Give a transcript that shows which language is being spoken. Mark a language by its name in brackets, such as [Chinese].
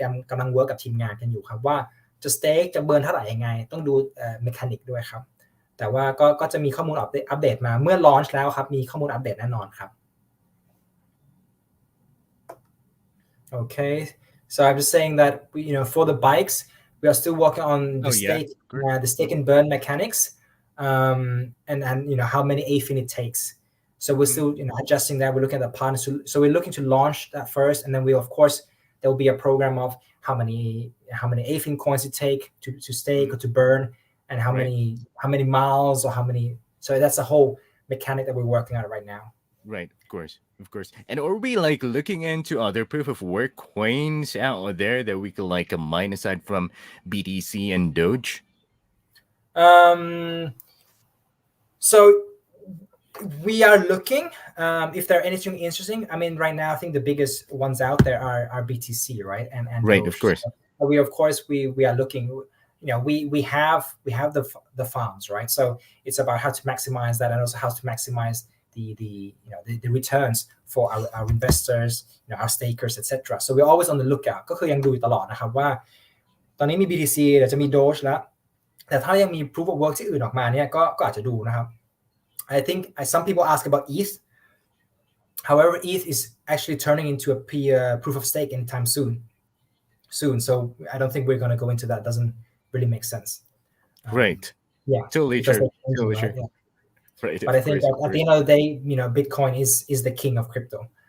[Thai] กำลังเวิร์กกับทีมงานกันอยู่ครับว่าจะสเต็กจะเบิร์นเท่าไหร่ยังไงต้องดูเมคานิกด้วยครับแต่ว่าก็จะมีข้อมูลอัปเดตมาเมื่อ launch แล้วครับมีข้อมูลอัปเดตแน่นอนครับ [English] Okay, so I'm just saying that for the bikes, we are still working on the stake and burn mechanics, and how many AFIN it takes. So we're still adjusting that. We're looking at the partners. So we're looking to launch that first, and then there will be a program of how many AFIN coins it take to stake or to burn, and how many miles or how many. So that's the whole mechanic that we're working on right now. Right, of course. And are we like looking into other proof of work coins out there that we could like mine aside from BTC and Doge? So we are looking if there are anything interesting. I mean, right now I think the biggest ones out there are BTC, right? And right, Doge. Of course. So we are looking. We have the funds, right? So it's about how to maximize that and also how to maximize the returns for our investors, our stakers, etc. So we're always on the lookout [Thai] ก็คือยังดูอยู่ตลอดนะครับว่าตอนนี้มี BTC เดี๋ยวจะมี Doge แล้วแต่ถ้ายังมี proof of work ที่อื่นออกมาเนี่ยก็อาจจะดูนะครับ [English] I think some people ask about ETH. However, ETH is actually turning into a proof of stake anytime soon. So I don't think we're going to go into that. It doesn't really make sense. Right. Yeah. Totally true. Yeah. Right, but I think at the end of the day, Bitcoin is the king of crypto.